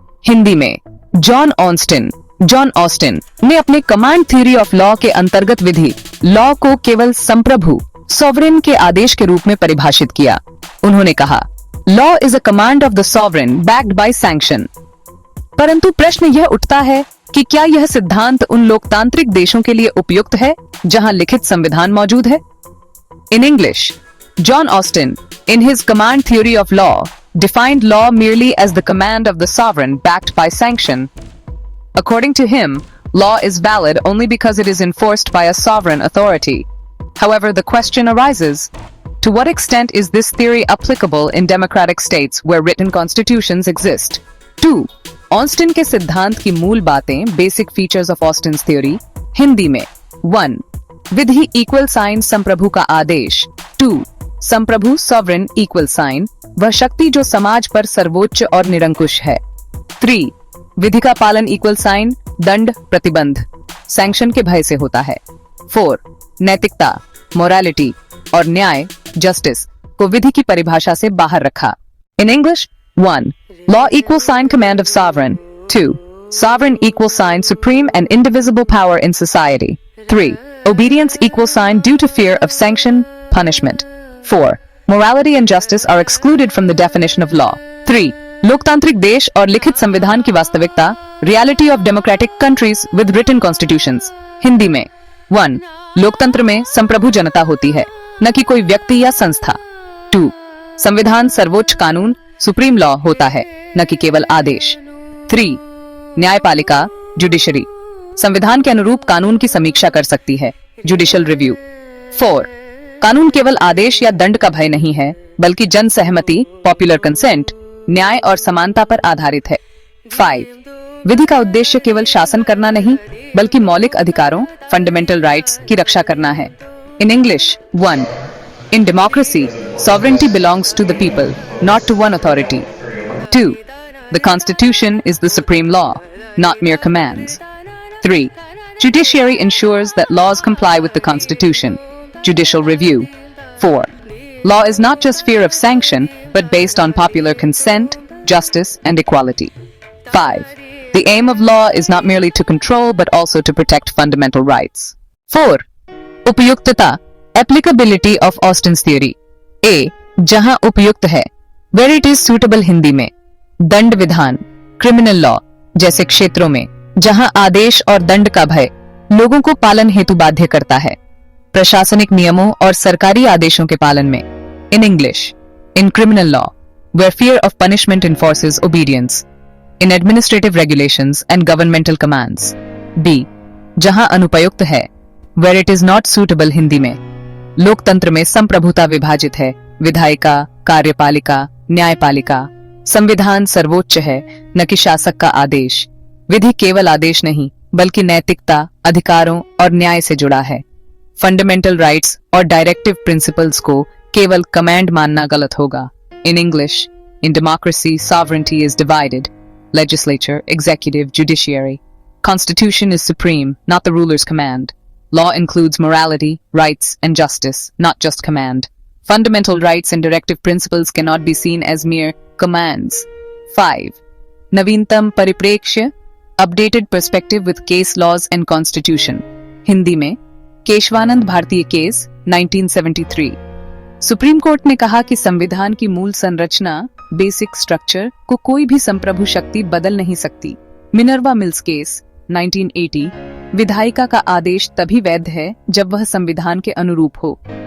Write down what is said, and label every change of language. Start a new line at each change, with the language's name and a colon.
Hindi: हिंदी में John Austin ने अपने कमांड थ्योरी ऑफ लॉ के अंतर्गत विधि लॉ को केवल संप्रभु सॉवरेन के आदेश के रूप में परिभाषित किया।
English: उन्होंने कहा, law is a command of the sovereign backed by sanction.
Hindi: परंतु प्रश्न यह उठता है कि क्या यह सिद्धांत उन लोकतांत्रिक देशों के लिए उपयुक्त है जहां लिखित संविधान मौजूद है?
English: In English, John Austin, in his command theory of law, defined law merely as the command of the sovereign backed by sanction. According to him, law is valid only because it is enforced by a sovereign authority. However, the question arises, to what extent is this theory applicable in democratic states where written constitutions exist? 2.
Hindi: Austin के सिद्धांत की मूल बातें,
English: basic features of Austin's theory,
Hindi: Hindi में 1. विधि equal sign संप्रभु का आदेश। 2. संप्रभु sovereign equal sign, वह शक्ति जो समाज पर सर्वोच्च और निरंकुश है। 3. विधि का पालन इक्वल साइन, दंड, प्रतिबंध, सैंक्शन के भय से होता है। 4. नैतिकता, मोरालिटी और न्याय, जस्टिस, को विधि की परिभाषा से बाहर रखा।
English: In English, 1. Law equal sign command of sovereign. 2. sovereign equal sign supreme and indivisible power in society. 3. Obedience equal sign due to fear of sanction, punishment. 4. Morality and justice are excluded from the definition of law. 3.
Hindi: लोकतांत्रिक देश और लिखित संविधान की वास्तविकता,
English: reality of democratic countries with written constitutions.
Hindi: Hindi में 1. लोकतंत्र में संप्रभु जनता होती है, न कि कोई व्यक्ति या संस्था। 2. संविधान सर्वोच्च कानून, सुप्रीम लॉ होता है, न कि केवल आदेश। 3. न्यायपालिका, जुडिशरी, संविधान के अनुरूप कानून की समीक्षा कर सकती है, जुडिशियल रिव्यू। 4. कानून केवल आदेश या दंड का भय नहीं है, बल्कि जन सहमति, पॉपुलर कंसेंट, न्याय और समानता पर आधारित है। 5. विधि का उद्देश्य केवल शासन करना नहीं, बल्कि मौलिक अधिकारों, फंडामेंटल राइट्स की रक्षा करना है।
English: In English, 1. In democracy, sovereignty belongs to the people, not to one authority. 2. The Constitution is the supreme law, not mere commands. 3. Judiciary ensures that laws comply with the Constitution. Judicial review. 4. Law is not just fear of sanction, but based on popular consent, justice, and equality. 5. The aim of law is not merely to control, but also to protect fundamental rights. 4. उपयुक्तता, applicability of Austin's theory. A.
Hindi: जहां उपयुक्त है,
English: where it is suitable
Hindi: Hindi में, दंड विधान, criminal law जैसे क्षेत्रों में जहां आदेश और दंड का भय लोगों को पालन हेतु बाध्य करता है, प्रशासनिक नियमों और सरकारी आदेशों के पालन में।
English: In English, in criminal law, where fear of punishment enforces obedience, in administrative regulations and governmental commands. B.
Hindi: जहां अनुपयुक्त है,
English: where it is not suitable
Hindi: Hindi में, लोकतंत्र में संप्रभुता विभाजित है, विधायिका, कार्यपालिका, न्यायपालिका, संविधान सर्वोच्च है, न कि शासक का आदेश, विधि केवल आदेश नहीं, बल्कि नैतिकता, अधिकारों और न्याय से जुड़ा है, फंडामेंटल राइट्स और डायरेक्टिव प्रिंसिपल्स को केवल कमांड मानना गलत होगा।
English: In English, in democracy, sovereignty is divided, legislature, executive, judiciary. Constitution is supreme, not the ruler's command. Law includes morality, rights, and justice, not just command. Fundamental rights and directive principles cannot be seen as mere commands. 5.
Hindi: नवीनतम परिप्रेक्ष्य,
English: updated perspective with case laws and constitution.
Hindi: Hindi में केशवानंद भारतीय case 1973। Supreme court ने कहा कि संविधान की मूल संरचना, बेसिक स्ट्रक्चर को कोई भी संप्रभु शक्ति बदल नहीं सकती। मिनर्वा मिल्स केस 1980, विधायिका का आदेश तभी वैध है जब वह संविधान के अनुरूप हो।